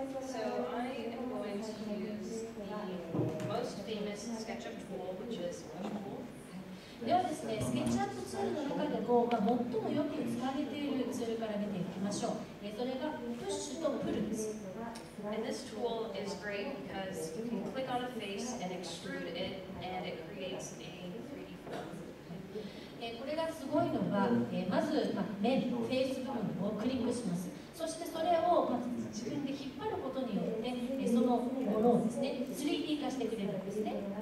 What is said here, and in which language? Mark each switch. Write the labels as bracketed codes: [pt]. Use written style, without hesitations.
[en] So I am going to use the most famous SketchUp tool, which is Push Tool. [ja] ではですね、スケッチアップツールの中でも、最もよく使われているツールから見ていきましょう。それがプッシュとプルです。 [en] And this tool is great because you can click on a face and extrude it, and it creates a 3D form. [ja] これがすごいのは、まず、面、フェイス部分をクリックします。そしてそれを、自分で引っ張ることによっをですね、3D 化してくれるんですね。